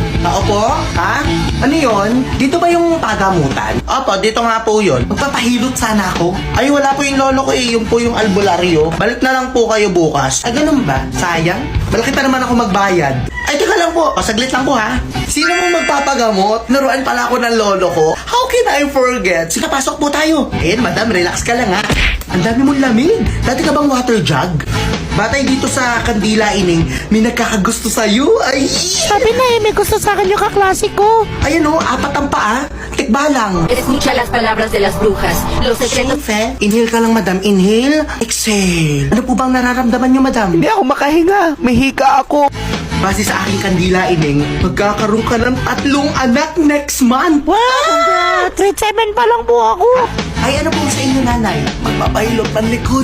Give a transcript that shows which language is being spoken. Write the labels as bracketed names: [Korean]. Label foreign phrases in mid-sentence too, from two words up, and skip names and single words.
[Filipino] Opo? Ha? Ano yon? Dito ba yung pagamutan? Opo, dito nga po yun. Magpapahilot sana ako. Ay, wala po yung lolo ko eh. Yung po yung albularyo. Balik na lang po kayo bukas. Ay, ganun ba? Sayang. Malaki pa naman ako magbayad. Ay, teka lang po. Pasaglit lang po ha. Sino mong magpapagamot? Naruan pala ako ng lolo ko. [English] How can I forget? [Filipino] Sige, pasok po tayo. Eh, madam, relax ka lang ha. Ang dami mong lamig. Dati ka bang [English] water jug? [Filipino] Batay dito sa Kandila Ining, may nagkakagusto sa'yo. Ay! Sabi na may gusto sa akin yung kaklase ko. Ayan o, apat ang paa. Tikba lang. [Spanish] Escucha las palabras de las brujas. Los secretos. [Filipino] Safe, eh? Inhale ka lang, madam. Inhale. Exhale. Ano po bang nararamdaman niyo, madam? Hindi ako makahinga. May hika ako. Base sa aking Kandila Ining, magkakaroon ka ng 3 anak [English] next month. [Filipino] Wow! Grade 7 pa lang po ako. Ay, ano po sa inyo, nanay? Magpapahilot ng likod.